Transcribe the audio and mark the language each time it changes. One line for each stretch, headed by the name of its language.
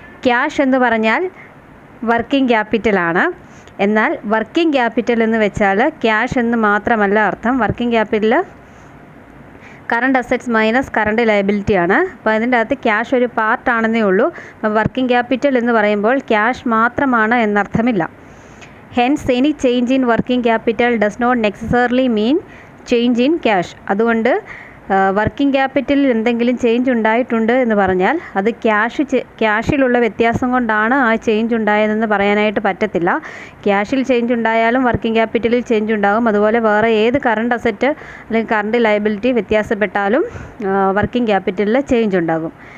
Malayalam: Cash എന്ന് പറഞ്ഞാൽ working ക്യാപിറ്റലാണ്. എന്നാൽ വർക്കിംഗ് ക്യാപിറ്റൽ എന്ന് വെച്ചാൽ ക്യാഷ് എന്ന് മാത്രമല്ല അർത്ഥം. Working capital current assets minus current liability ആണ്. അപ്പോൾ അതിൻ്റെ അകത്ത് ക്യാഷ് ഒരു പാർട്ടാണെന്നേ ഉള്ളൂ. അപ്പോൾ വർക്കിംഗ് ക്യാപിറ്റൽ എന്ന് പറയുമ്പോൾ ക്യാഷ് മാത്രമാണ് എന്നർത്ഥമില്ല.
English: Hence, any change in working capital does not necessarily mean change in cash.
Malayalam: അതുകൊണ്ട് വർക്കിംഗ് ക്യാപിറ്റലിൽ എന്തെങ്കിലും ചേഞ്ച് ഉണ്ടായിട്ടുണ്ട് എന്ന് പറഞ്ഞാൽ അത് ക്യാഷിലുള്ള വ്യത്യാസം കൊണ്ടാണ് ആ ചേഞ്ച് ഉണ്ടായതെന്ന് പറയാനായിട്ട് പറ്റത്തില്ല. ക്യാഷിൽ ചേഞ്ച് ഉണ്ടായാലും വർക്കിംഗ് ക്യാപിറ്റലിൽ ചേഞ്ച് ഉണ്ടാകും. അതുപോലെ വേറെ ഏത് കറണ്ട് അസറ്റ് അല്ലെങ്കിൽ കറണ്ട് ലയബിലിറ്റി വ്യത്യാസപ്പെട്ടാലും വർക്കിംഗ് ക്യാപിറ്റലിൽ ചേഞ്ച് ഉണ്ടാകും.